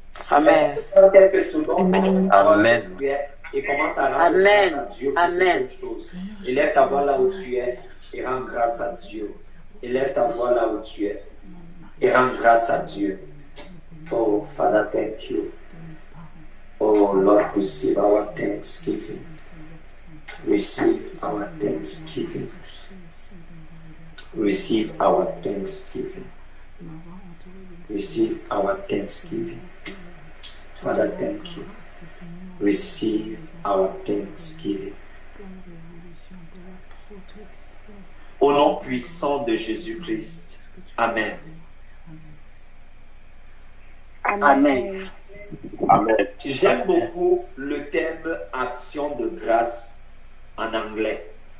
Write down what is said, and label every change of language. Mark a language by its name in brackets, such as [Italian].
[French] Amen. Quelques secondes. Amen. Et commence à rendre grâce à Dieu pour cette chose. Élève ta voix là où tu es et rends grâce à Dieu. Élève ta voix là où tu es et rends grâce à Dieu. [English] Oh, Father, thank you. Oh, Lord, receive our thanksgiving. Receive our thanksgiving. Receive our thanksgiving. Receive our thanksgiving. Father, thank you. Receive our thanksgiving. [French] Au nom puissant de Jésus-Christ. Amen. Amen. Amen. J'aime beaucoup le thème action de grâce en anglais.